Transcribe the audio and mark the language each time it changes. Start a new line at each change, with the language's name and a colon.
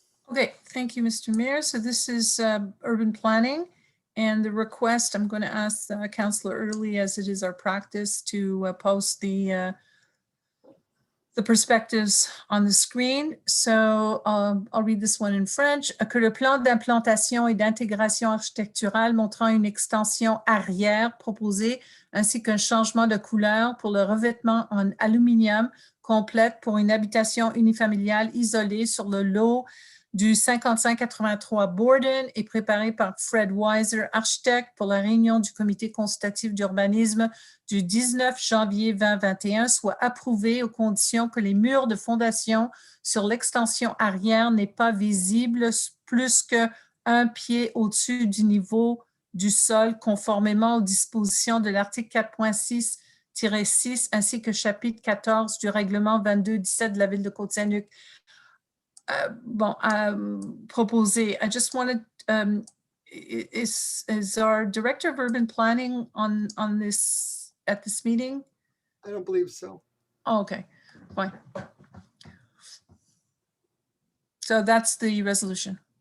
English: Okay, thank you, Mr. Mayor. So this is urban planning, and the request, I'm going to ask Councillor Early, as it is our practice, to post the perspectives on the screen. So I'll read this one in French.
French: Que le plan d'implantation et d'intégration architecturale montrant une extension arrière proposée ainsi qu'un changement de couleur pour le revêtement en aluminium complète pour une habitation unifamiliale isolée sur le lot du 5583 Borden est préparé par Fred Weiser, architecte, pour la réunion du comité consultatif d'urbanisme du 19 janvier 2021 soit approuvé aux conditions que les murs de fondation sur l'extension arrière n'aient pas visibles plus qu'un pied au-dessus du niveau du sol, conformément aux dispositions de l'article 4.6-6 ainsi que chapitre 14 du règlement 22-17 de la ville de Côte Saint-Luc. Proposé.
English: I just wanted, is our director of urban planning on this at this meeting? I don't believe so. Oh, okay, fine. So that's the resolution.